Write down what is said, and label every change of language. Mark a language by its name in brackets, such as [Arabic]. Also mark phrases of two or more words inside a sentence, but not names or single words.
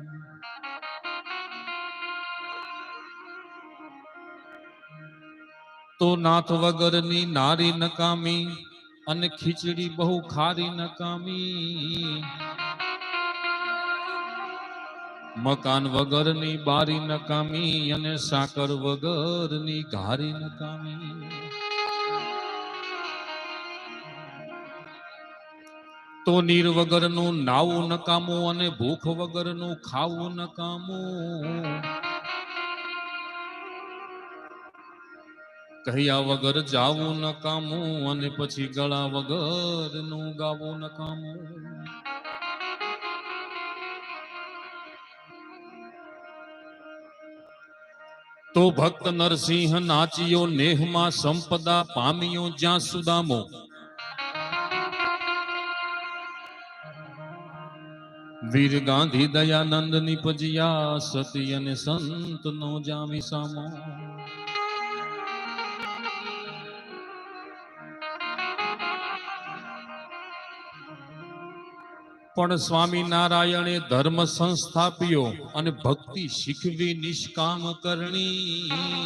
[Gujarati] તો નાથ વગરની નારી નકામી અને ખીચડી બહુ ખારી નકામી મકાન વગરની બારી નકામી અને સાકર વગરની ઘારી નકામી। તો નીર વગરનું નાવું નકામો અને ભૂખ વગરનું ખાવું નકામો કહિયા વગર જાવું નકામો અને પછી ગળા વગરનું ગાવું નકામો। તો ભક્ત નરસિંહ નાચિયો નેહમાં સંપદા પામિયો જ્યાં સુદામો વીર ગાંધી દયાનંદ નિપજ્યા સતી અને સંત નો જામી સામો. પણ સ્વામી નારાયણે ધર્મ સંસ્થાપ્યો અને ભક્તિ શીખવી નિષ્કામ કરણી.